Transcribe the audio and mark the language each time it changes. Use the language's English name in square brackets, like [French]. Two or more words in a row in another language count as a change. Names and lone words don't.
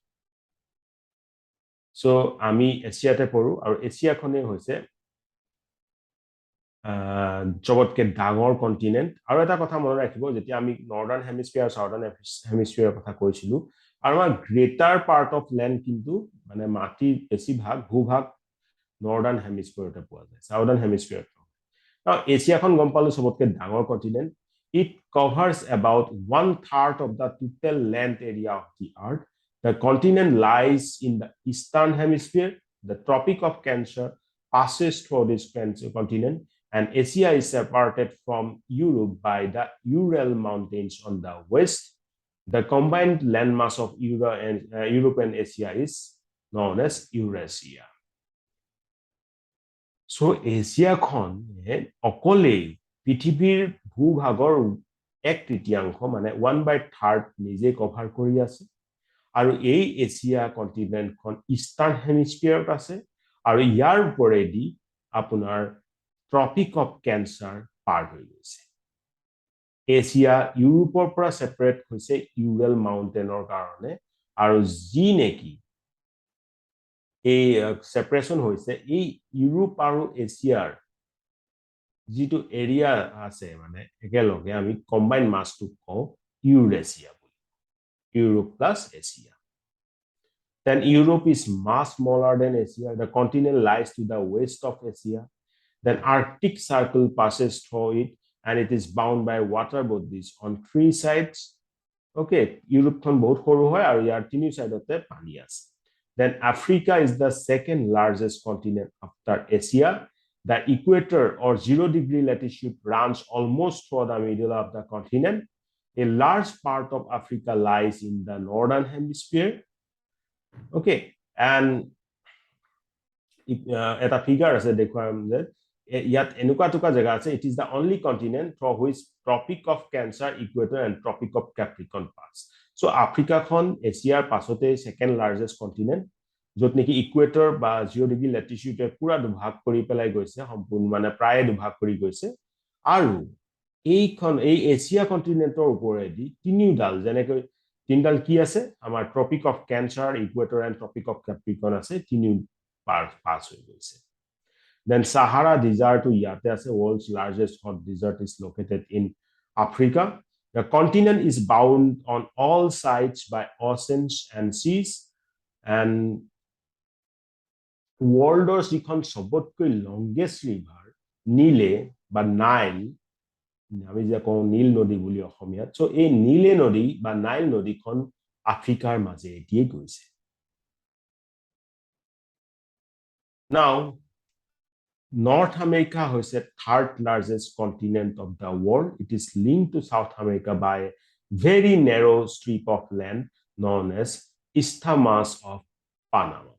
[Assamese] সো আমি এছিয়াতে পঢ়ো আৰু এছিয়াখনে হৈছে জগতকে ডাঙৰ কন্টিনেন্ট আৰু এটা কথা মনত ৰাখিব যেতিয়া আমি [English] northern hemisphere southern hemisphere [Assamese] কথা কৈছিলো আৰু আমাৰ [English] greater part of land [Assamese] কিন্তু মানে মাটি বেছি ভাগ ভূভাগ [English] northern hemisphere [Assamese] পোৱা যায় [English] southern hemisphere now [Assamese] এছিয়াখন গম পালো সবতকে ডাঙৰ কন্টিনেন্ট [English] it covers about 1/3 of the total land area of the earth the continent lies in the eastern hemisphere the tropic of cancer passes through this continent and Asia is separated from Europe by the Ural Mountains on the west. The combined landmass of Europe and Asia is known as Eurasia. [Assamese] So Asia খন অকলে পৃথিৱীৰ ভূভাগৰ 1/3 মানে 1/3 নিজে কভাৰ কৰি আছে আৰু এই এছিয়া কন্টিনেন্টখন [English] eastern hemisphere [Assamese] আছে আৰু ইয়াৰ ওপৰেদি আপোনাৰ [English] tropic of cancer [Assamese] পাৰ হৈ গৈছে এছিয়া ইউৰোপৰ পৰা সেপাৰেট হৈছে ইউৰেল মাউন্টেনৰ কাৰণে আৰু যি নেকি এই সেপাৰেশন হৈছে এই ইউৰোপ আৰু এছিয়াৰ যেটো এৰিয়া আছে মানে একেলগে আমি [English] combined mass [Assamese] কও ইউৰেছিয়া বুলি ইউৰোপ প্লাস এছিয়া [English] then Europe is much smaller than Asia the continent lies to the west of Asia then Arctic Circle passes through it and it is bound by water bodies on 3 sides okay [Assamese] Europe খন বহুত সৰু হয় আৰু ইয়াৰ 3 সাইডতে পানী আছে [English] Then Africa is the second largest continent after Asia. The equator or 0-degree latitude runs almost through the middle of the continent. A large part of Africa lies in the northern hemisphere. Okay, and [Assamese] এটা figure আছে দেখুৱাম যে ইয়াত এনেকুৱা টুকা জায়গা আছে [English] it is the only continent through which Tropic of Cancer, Equator and Tropic of Capricorn pass. [Assamese] So Africa খন এছিয়াৰ পাছতে [English] second largest continent [Assamese] যত নেকি ইকুৱেটৰ বা [English] 0-degree latitude [Assamese] পুৰা দুভাগ কৰি পেলাই গৈছে সম্পূৰ্ণ মানে প্ৰায় দুভাগ কৰি গৈছে আৰু এই এছিয়া কন্টিনেন্টৰ ওপৰেদি তিনিডাল যেনেকৈ তিনডাল কি আছে আমাৰ [English] Tropic of Cancer Equator and Tropic of Capricorn [Assamese] আছে তিনি পাছ হৈ গৈছে [English] then Sahara desert [Assamese] ইয়াতে আছে [English] world's largest hot desert is located in Africa. The continent is bound on all sides by oceans and seas and [Assamese] worldৰ যিখন সবতকৈ [English] longest river [Assamese] নীলে বা নাইল আমি যে কওঁ নীল নদী বুলি অসমীয়াত সো এই নীলে নদী বা নাইল নদীখন আফ্ৰিকাৰ মাজে দিয়ে গৈছে [English] Now North America is the third largest continent of the world. It is linked to South America by a very narrow strip of land known as Isthmus of Panama.